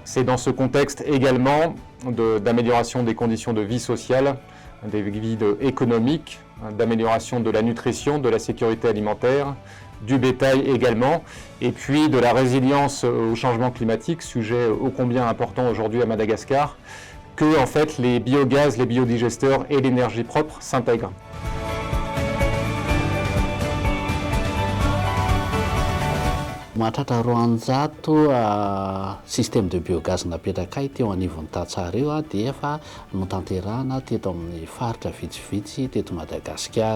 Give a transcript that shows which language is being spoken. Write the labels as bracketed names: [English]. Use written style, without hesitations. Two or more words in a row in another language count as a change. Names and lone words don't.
[French] C'est dans ce contexte également d'amélioration des conditions de vie sociale, des vies économiques, d'amélioration de la nutrition, de la sécurité alimentaire, du bétail également, et puis de la résilience au changement climatique, sujet ô combien important aujourd'hui à Madagascar, que en fait les biogaz, les biodigesteurs et l'énergie propre s'intègrent. [Malagasy] Mahatratra roanjato [French] système de biogaz [Malagasy] napetraka teo anivon'ny Tatsara eo dia efa notanterahana teto amin'ny faritra vitsivitsy teto Madagasikara.